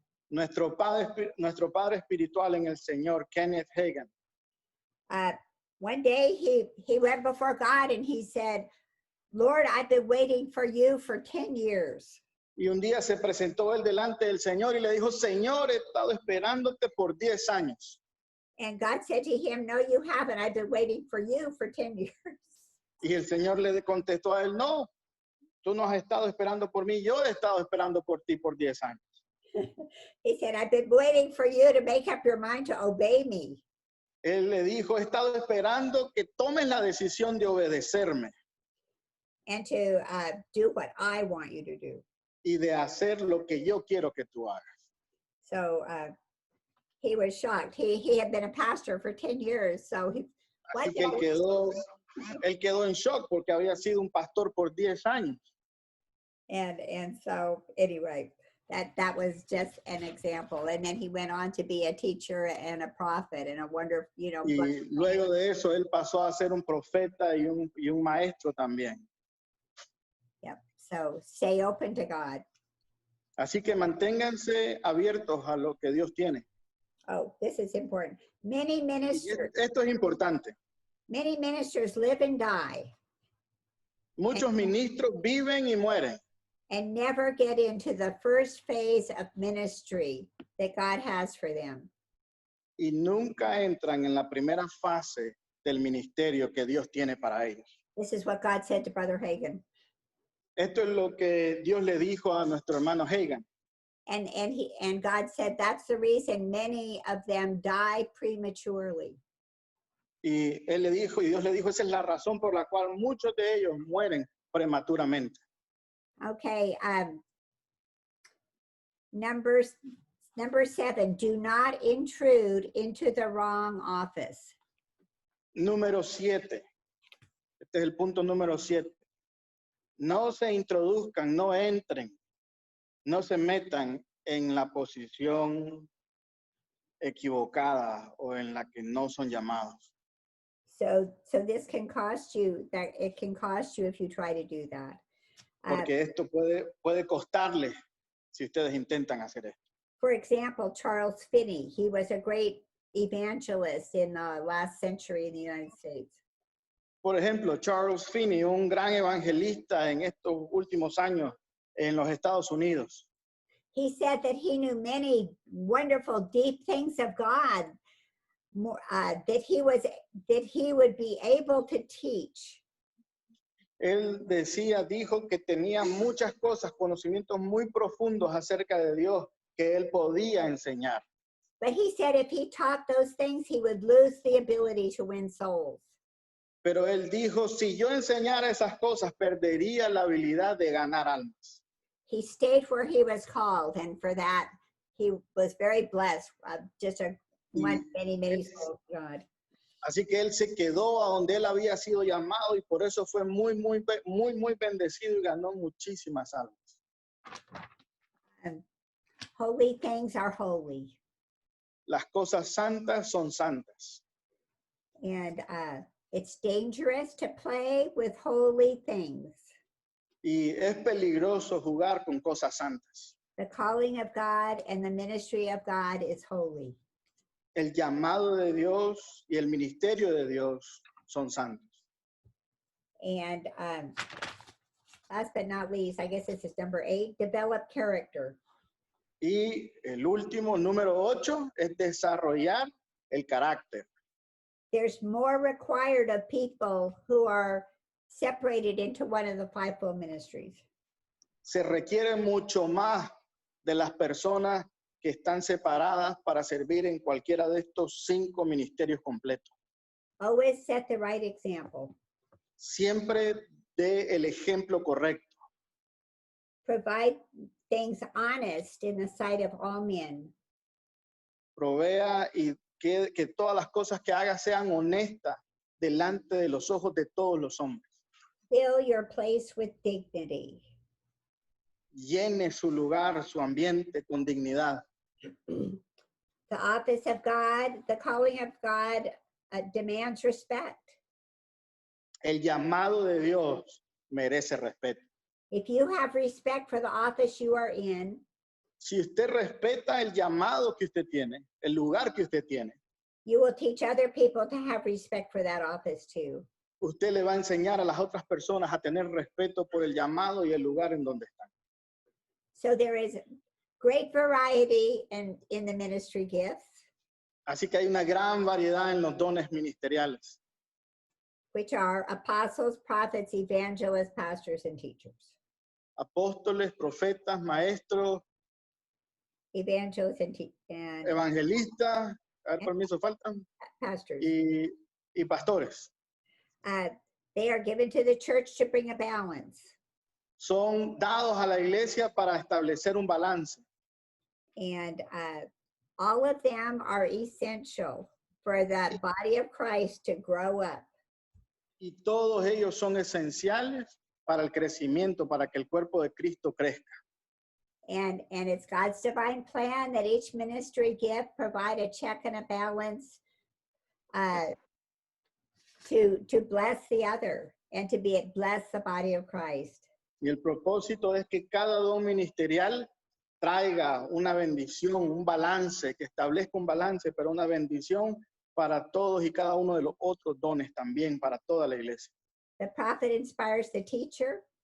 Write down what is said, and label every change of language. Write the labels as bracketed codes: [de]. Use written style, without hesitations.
[es] Nuestro padre espiritual en el Señor, Kenneth Hagin, [en] one day he went before God and he said, Lord, I've been waiting for you for 10 years. [es] y un día se presentó él delante del Señor y le dijo, Señor, he estado esperándote por 10 años. [en] And God said to him, no, you haven't. I've been waiting for you for 10 years. [es] Y el Señor le contestó a él, no, tú no has estado esperando por mí, yo he estado esperando por ti por 10 años. [en] He said, I've been waiting for you to make up your mind to obey me. [es] Él le dijo, he estado esperando que tomes la decisión de obedecerme [en] And to do what I want you to do. [es] y de hacer lo que yo quiero que tú hagas. [en] So he was shocked. He had been a pastor for 10 years. So [es] Así que él quedó en shock porque había sido un pastor por 10 años. [en] And so anyway, that was just an example. And then he went on to be a teacher and a prophet and a wonder, [es] Y luego de eso, él pasó a ser un profeta y un maestro también. [en] Yep. So stay open to God. [es] Así que manténganse abiertos a lo que Dios tiene. [en] Oh, this is important. Many ministers, [es] Esto es importante. [en] many ministers live and die [es] Muchos ministros viven y mueren [en] and never get into the first phase of ministry that God has for them. [es] y nunca entran en la primera fase del ministerio que Dios tiene para ellos. [en] This is what God said to Brother Hagin. [es] Esto es lo que Dios le dijo a nuestro hermano Hagin. [en] And God said that's the reason many of them die prematurely. [es] Y él le dijo, y Dios le dijo, esa es la razón por la cual muchos de ellos mueren prematuramente. [en] Okay. Number 7, do not intrude into the wrong office. [es] Número 7. Este es el punto número 7. No se introduzcan, no entren, no se metan en la posición equivocada o en la que no son llamados. [en] So this can cost you, that it can cost you if you try to do that. [es] Porque esto puede costarles si ustedes intentan hacer esto. [en] For example, Charles Finney, he was a great evangelist in the last century in the United States. [es] Por ejemplo, Charles Finney, un gran evangelista en estos últimos años en los Estados Unidos. [en] He said that he knew many wonderful, deep things of God, that he would be able to teach. [es] Él dijo que tenía muchas cosas, conocimientos muy profundos acerca de Dios que él podía enseñar. [en] But he said if he taught those things, he would lose the ability to win souls. [es] Pero él dijo, si yo enseñara esas cosas, perdería la habilidad de ganar almas. [en] He stayed where he was called, and for that, he was very blessed. Many souls, God. [es] Así que él se quedó a donde él había sido llamado y por eso fue muy bendecido y ganó muchísimas almas. [en] Holy things are holy. [es] Las cosas santas son santas. [en] And it's dangerous to play with holy things. [es] Y es peligroso jugar con cosas santas. [en] The calling of God and the ministry of God is holy. [es] El llamado de Dios y el ministerio de Dios son santos. [en] And last but not least, I guess this is number 8, develop character. [es] Y el último, número 8, es desarrollar el carácter. [en] There's more required of people who are separated into one of the fivefold ministries. [es] Se requiere mucho más de las personas que están separadas para servir en cualquiera de estos 5 ministerios completos. [en] Always set the right example. [es] Siempre dé el ejemplo correcto. [en] Provide things honest in the sight of all men. [es] Provea y que todas las cosas que haga sean honestas delante de los ojos de todos los hombres. [en] Fill your place with dignity. [es] Llene su lugar, su ambiente con dignidad. [en] The office of God, the calling of God demands respect. [es] El llamado de Dios merece respeto. [en] If you have respect for the office you are in, [es] si usted respeta el llamado que usted tiene, el lugar que usted tiene, [en] you will teach other people to have respect for that office too. [es] Usted le va a enseñar a las otras personas a tener respeto por el llamado y el lugar en donde están. [en] So there is great variety in the ministry gifts. [es] Así que hay una gran variedad en los dones ministeriales. [en] Which are apostles, prophets, evangelists, pastors, and teachers. [es] Apóstoles, profetas, maestros, [en] evangelists, and [es] evangelistas, a ver, permiso, faltan, [en] pastors. [es] Y pastores. [en] They are given to the church to bring a balance. [es] Son dados a la iglesia para establecer un balance. [en] And all of them are essential for the body of Christ to grow up. [es] Y todos ellos son esenciales para el crecimiento, para que el cuerpo de Cristo crezca. [en] And it's God's divine plan that each ministry gift provide a check and a balance to bless the other and to bless the body of Christ. [es] Y el propósito es que cada don ministerial traiga una bendición, un balance, que establezca un balance, pero una bendición para todos y cada uno de los otros dones también, para toda la iglesia. [en] The prophet inspires the teacher.